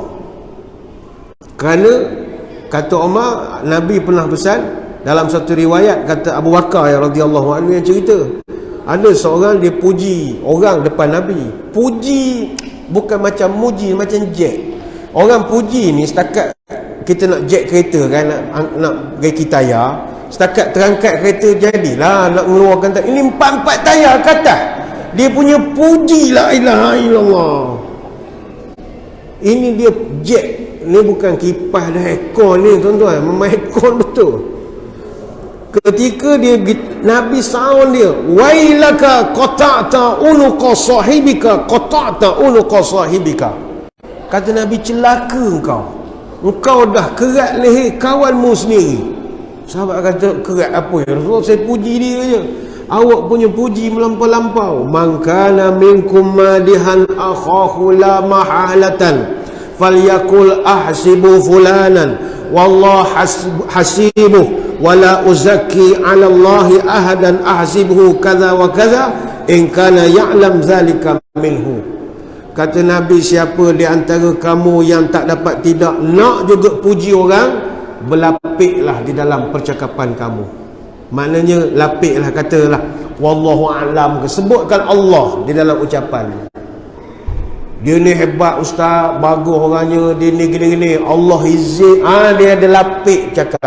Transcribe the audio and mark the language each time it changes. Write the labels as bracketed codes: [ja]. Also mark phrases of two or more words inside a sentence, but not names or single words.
[ms] Kerana kata Umar, Nabi pernah pesan dalam satu riwayat, kata Abu Bakar [ar] رضي الله عنه [ms] yang cerita, ada seorang dia puji orang depan Nabi. Puji bukan macam muji, macam jack. Orang puji ni setakat kita nak jack kereta kan, nak gaya tayar, setakat terangkat kereta jadilah nak mengeluarkan tayar. Ini 4 tayar ke atas. Dia punya puji [ar] لا إله إلا الله. [ms] Ini dia jack. Ni bukan kipas dah aircon ni tuan-tuan, memang aircon betul. Ketika dia Nabi sound dia, [ar] ويلك قطعت عنق صاحبك، قطعت عنق صاحبك. [ms] Kata Nabi, celaka engkau. Engkau dah kerat leher kawanmu sendiri. Sahabat kata, kerat apa [ar] يا رسول الله, [ms] saya puji dia je. Awak punya puji melampau-lampau. [ar] من كان منكم مادحا أخاه لا محالة فليقل أحسب فلانا والله حسيبه ولا أزكي على الله أحدا أحسبه كذا وكذا إن كان يعلم ذلك منه. [ms] Kata Nabi, siapa di antara kamu yang tak dapat tidak nak juga puji orang, berlapiklah di dalam percakapan kamu. Maknanya lapiklah, katalah [ar] والله أعلم, [ms] sebutkan Allah di dalam ucapan. Dia ni hebat ustaz, bagus orangnya, dia ni gini-gini, Allah izin, dia ada lapik cakap.